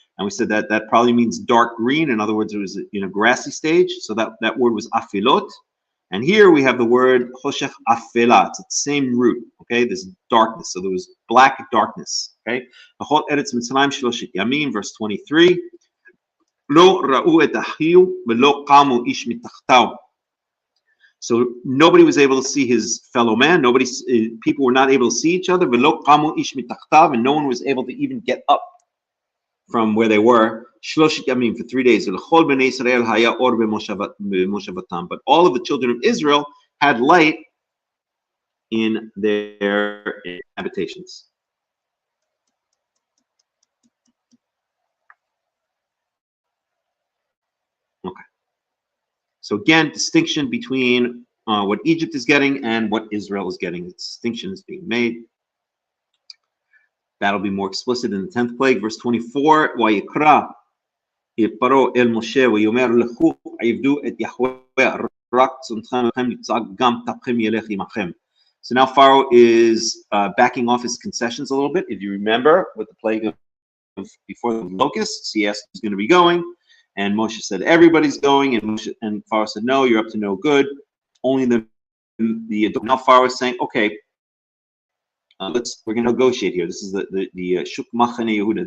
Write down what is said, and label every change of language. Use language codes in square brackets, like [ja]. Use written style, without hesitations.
[en] And we said that that probably means dark green. In other words, it was in a grassy stage. So that word was afilot. And here we have the word choshech afela. It's the same root, okay? This darkness. So there was black darkness, okay? [he] B'chol Eretz Mitzrayim shloshit yamim, [en] verse 23. [he] לא ראו את אחיו ולא קמו איש מתחתיו. [en] So nobody was able to see his fellow man. People were not able to see each other. [he] ולא קמו איש מתחתיו, [en] and no one was able to even get up from where they were. [he] שלושת ימים, [en] for 3 days. [he] ולכל בני ישראל היה אור במושבתם. [en] But all of the children of Israel had light in their habitations. Okay. So again, distinction between what Egypt is getting and what Israel is getting. The distinction is being made. That'll be more explicit in the 10th plague, verse 24. [he] ויקרא פרעה אל משה ויאמר לכו עבדו את יהוה רק צאנכם יצעק גם טפכם ילך עמכם. [en] So now Pharaoh is backing off his concessions a little bit. If you remember with the plague of before the locusts, he asked who's going to be going, and Moshe said everybody's going, and Pharaoh said no, you're up to no good. Only the now Pharaoh is saying, okay, we're going to negotiate here. This is the Shuk Machane Yehuda.